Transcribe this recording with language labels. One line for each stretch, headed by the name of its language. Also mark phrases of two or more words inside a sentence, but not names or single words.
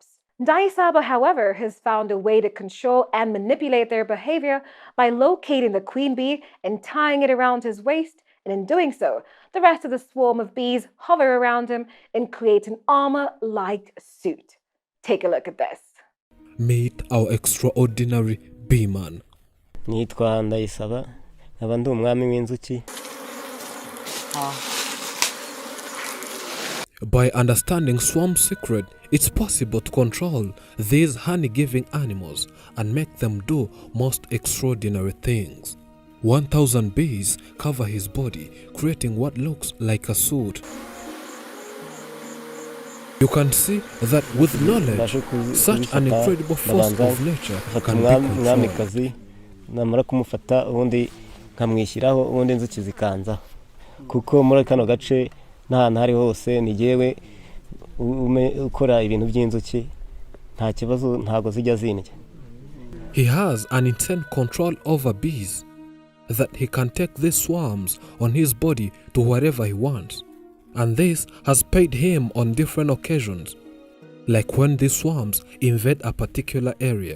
English: Ndayisaba, however, has found a way to control and manipulate their behavior by locating the queen bee and tying it around his waist, and in doing so, the rest of the swarm of bees hover around him and create an armor-like suit. Take a look at this. Meet our extraordinary bee man.
Kinyarwanda: Nitwa Ndayisaba, nkaba ndi umwami w'inzuki.
English: By understanding swarm secret, it's possible to control these honey-giving animals and make them do most extraordinary things. 1,000 bees cover his body, creating what looks like a suit. You can see that with knowledge, such an incredible force of nature can be controlled.
Kinyarwanda: Namara kumufata ubundi nkamwishyiraho ubundi inzuki zikanzaho. Kuko muri kano gace n'ahantu hari hose ni jewe ukora ibintu by'inzuki nta kibazo ntago zijya zindya.
English: He has an intense control over bees that he can take these swarms on his body to wherever he wants. And this has paid him on different occasions, like when these swarms invade a particular area.